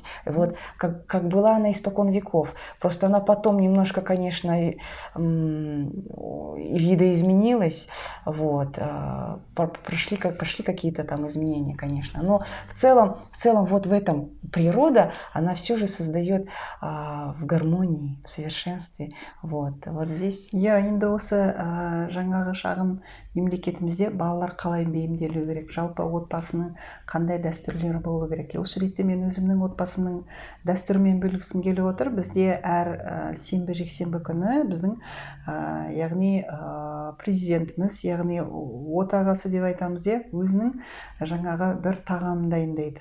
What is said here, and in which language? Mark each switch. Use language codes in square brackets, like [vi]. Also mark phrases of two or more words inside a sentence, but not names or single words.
[ru] Вот, как была она испокон веков. Просто она потом немножко, конечно, видоизменилась. Вот. Пошли какие-то там изменения, конечно. Но в целом вот в этом природа, она все же создает в гармонии, в совершенстве. Вот здесь. [kk] Енді осы жаңағы шағын мемлекетімізде балалар қалай бейімделу керек, жалпы отбасының қандай дәстүрлері болу керек. Осы ретте мен өзімнің отбасымның дәстүрімен бөліскім келіп отыр. Бізде әр сенбі жексенбі күні біздің яғни президентіміз, яғни отағасы деп айтамыз, өзінің жаңағы бір тағамын дайындайды.